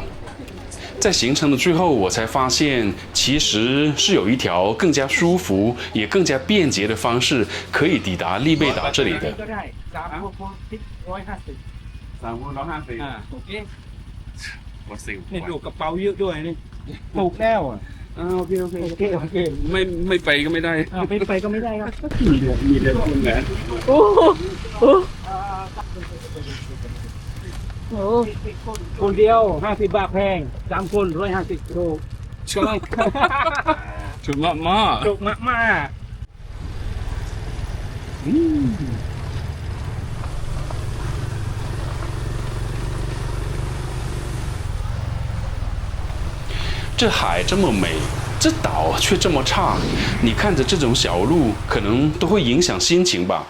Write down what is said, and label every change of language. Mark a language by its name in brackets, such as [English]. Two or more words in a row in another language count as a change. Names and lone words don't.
[Chinese] 在行程的最后，我才发現其實是有一條更加舒服也更加便捷的方式可以抵達利貝島這裡的。我笑 [Thai] นี่ดูกระเป๋าเยอะด้วยนี่ถูกแล้วอ่ะโอเคไม่ไปก็ไม่ได้ไปก็ไม่ได้ครับมีเดือนคุณนะ โอ้โหโอ้ คนเดียว50 บาทแพง3 คน150ถูกใช่ถูกมากถูกมาก [Chinese] 这海这么美，这岛却这么差，你看着这种小路，可能都会影响心情吧。